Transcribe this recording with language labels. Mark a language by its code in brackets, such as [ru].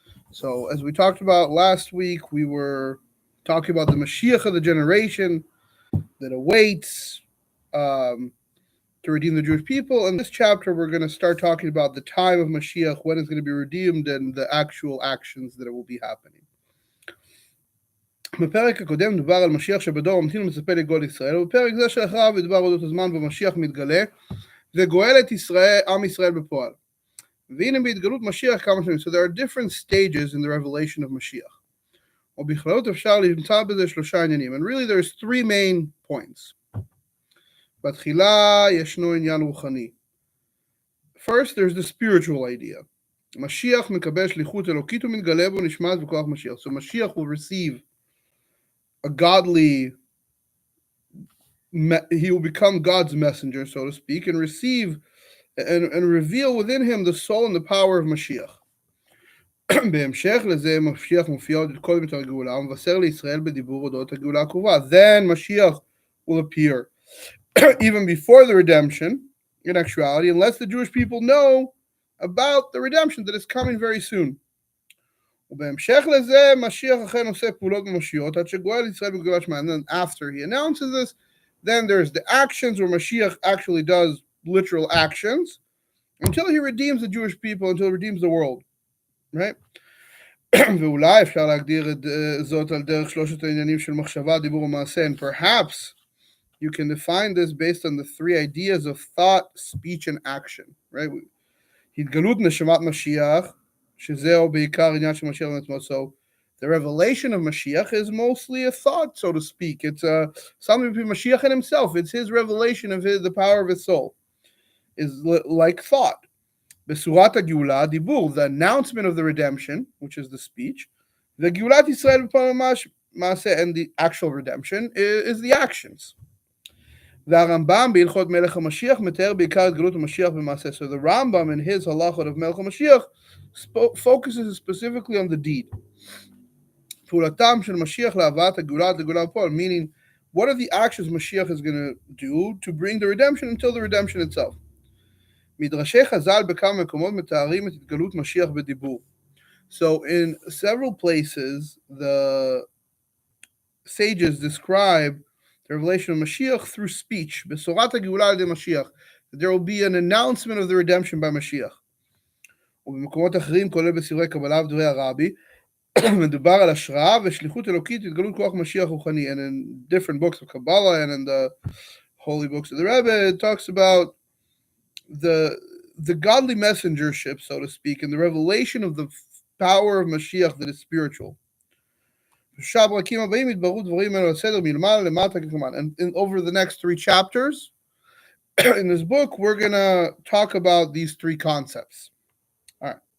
[en] So, as we talked about last week, we were talking about the Mashiach of the generation that awaits. To redeem the Jewish people. In this chapter, we're going to start talking about the time of Mashiach, when it's going to be redeemed, and the actual actions that will be happening. [he] בפרק הקודם דובר על משיח שבדור ממתין ומצפה לגאול ישראל, ובפרק זה שאחריו ידבר אודות הזמן בו משיח מתגלה וגואל את ישראל, עם ישראל בפועל. והנה בהתגלות משיח כמה שנים. [en] So there are different stages in the revelation of Mashiach. [he] ובכללות אפשר למצוא בזה שלושה עניינים. [en] And really there's three main points. [he] בתחילה ישנו עניין רוחני. [en] First, there's the spiritual idea. [he] Mashiach מקבל שליחות אלוקית ומתגלה בו נשמעת בכוח Mashiach. [en] So Mashiach will receive a godly, he will become God's messenger, so to speak, and receive and reveal within him the soul and the power of Mashiach. [he] בהמשך לזה משיח מופיע עוד קודם את הגאולה ומבשר לישראל בדיבור אודות הגאולה הקרובה. [en] Then Mashiach will appear even before the redemption, in actuality, and lets the Jewish people know about the redemption that is coming very soon. [he] ובהמשך לזה, משיח אכן עושה פעולות ממשיות, עד שגואל ישראל בגאולה שמה. [en] And then after he announces this, then there's the actions where Mashiach actually does literal actions, until he redeems the Jewish people, until he redeems the world. Right? [he] ואולי אפשר להגדיר את זאת על דרך שלושת העניינים של מחשבה, דיבור ומעשה, [en] and perhaps you can define this based on the three ideas of thought, speech, and action, right? [he] התגלות נשמת משיח, שזהו בעיקר עניין של משיח לעצמו. [en] So the revelation of Mashiach is mostly a thought, so to speak. It's something between Mashiach and himself. It's his revelation of the power of his soul. Is like thought. [he] בשורת הגאולה, דיבור, [en] the announcement of the redemption, which is the speech. [he] וגאולת ישראל בפועל ממש, מעשה, [en] and the actual redemption is the actions. [he] והרמב"ם בהלכות מלך המשיח מתאר בעיקר את גלות המשיח במעשה. [en] So the Rambam in his halachot of מלך המשיח focuses specifically on the deed. [he] פעולתם של משיח להבאת הגאולה עד הגאולה בפועל, [en] meaning what are the actions Mashiach is going to do to bring the redemption until the redemption itself. [he] מדרשי חז"ל בכמה מקומות מתארים את התגלות משיח בדיבור. [en] So in several places the sages describe the revelation of Mashiach through speech. [he] בשורת הגאולה על ידי משיח. [en] There will be an announcement of the redemption by Mashiach. [he] ובמקומות אחרים, כולל בספרי קבלה ודברי הרבי, מדובר על השראה ושליחות אלוקית התגלות כוח משיח רוחני. [en] And in different books of Kabbalah and in the holy books of the Rebbe, it talks about the godly messengership, so to speak, and the revelation of the power of Mashiach that is spiritual. And over the next three chapters in this book, we're going to talk about these three concepts. All right.